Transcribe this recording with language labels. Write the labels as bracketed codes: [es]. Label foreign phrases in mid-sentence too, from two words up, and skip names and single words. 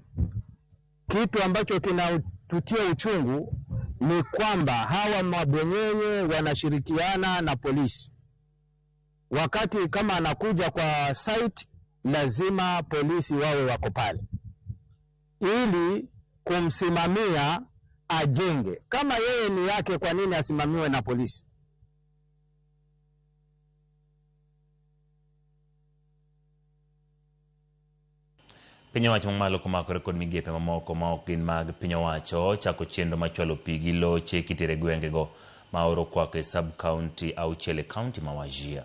[sw] Kitu ambacho kinatutia uchungu ni kwamba hawa mabwenyenye wanashirikiana na polisi. Wakati kama anakuja kwa site, lazima polisi wawe wako pale ili kumsimamia ajenge. Kama yeye ni yake, kwa nini asimamiwe na polisi? [luo] Piny owacho mamalo komakore kod migepe mamoko ma ok gin mag piny owacho chako chenro machwalo pi gi loche kitere gwengego ma oro kwako e sub-county auchiel e kaunti ma Wajir.